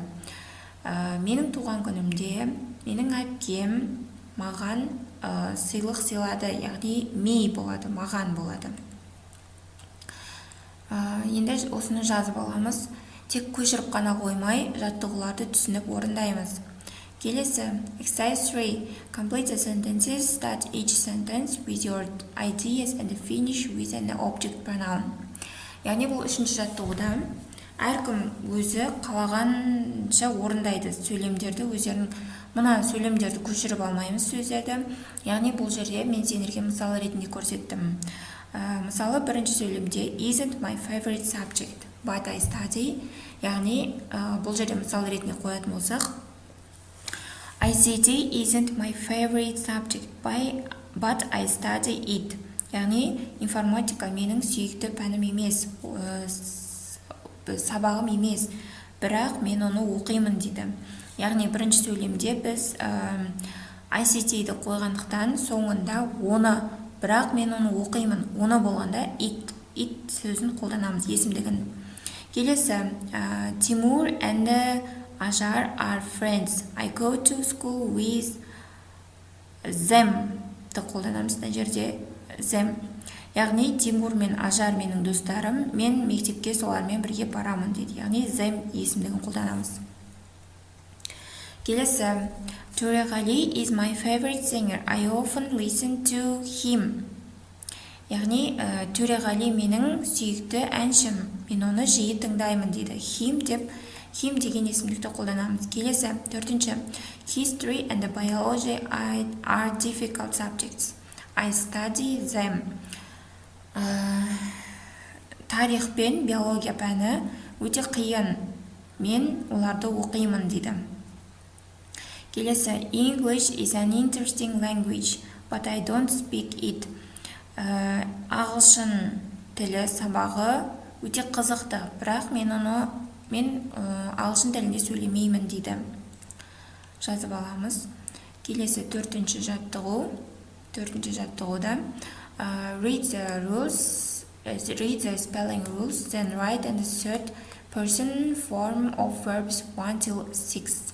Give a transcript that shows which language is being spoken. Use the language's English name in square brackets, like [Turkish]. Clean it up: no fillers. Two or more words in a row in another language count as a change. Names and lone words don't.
[Kazakh] Менің туған күнімде менің әпкем маған сыйлық сыйлады, яғни me болады, маған болады. Енді осыны жазып аламыз. Тек көшіріп қана қоймай, жаттығуларды түсініп орындаймыз. Келесі exercise 3. [English] Complete the sentences, start each sentence with your ideas and finish with an object pronoun. [Kazakh] Яғни бұл үшінші жаттығуда әркім өзі қалағанша орындайды сөйлемдерді, өздерінің мына сөйлемдерді көшіріп алмаймыз сөздерді. Яғни бұл жерде мен сендерге мысал ретінде көрсеттім. Мысалы бірінші сөйлемде [English] isn't my favorite subject but I study. [Kazakh] Яғни бұл жерде мысал ретінде қоятын болсақ, [English] ICT isn't my favorite subject but I study it. [Kazakh] Яғни информатика менің сүйікті пәнім емес, сабағым емес, бірақ мен оны оқимын дейді. Яғни бірінші сөйлемде біз ICT-ді қойғандықтан соңында оны, бірақ мен оны оқимын, оны болғанда it сөзін қолданамыз, есімдігін. [English] Келесі Тимур and Ажар are friends. I go to school with them. [Kazakh] Қолданамыз мына жерде them. яғни Тимур мен Ажар менің достарым, мен мектепке солармен бірге барамын дейді. Яғни them есімдігін қолданамыз. Келесі, Төреғали [English] is my favorite singer. I often listen to him. [Kazakh] Яғни Төреғали менің сүйікті әншім, мен оны жиі тыңдаймын дейді. Him деген есімдікті қолданамыз. Келесі, төртінші, [English] history and biology are difficult subjects. I study them. [Kazakh] Тарих пен биология пәні өте қиын, мен оларды оқимын дейді. Келесі, [English] English is an interesting language, but I don't speak it. [Kazakh] Ағылшын тілі сабағы өте қызықты, бірақ мен ағылшын тілінде сөйлемеймін дейді. Жазып аламыз. Келесі, төртінші жаттығуда [English] read the spelling rules, then write in the third person form of verbs 1 till 6.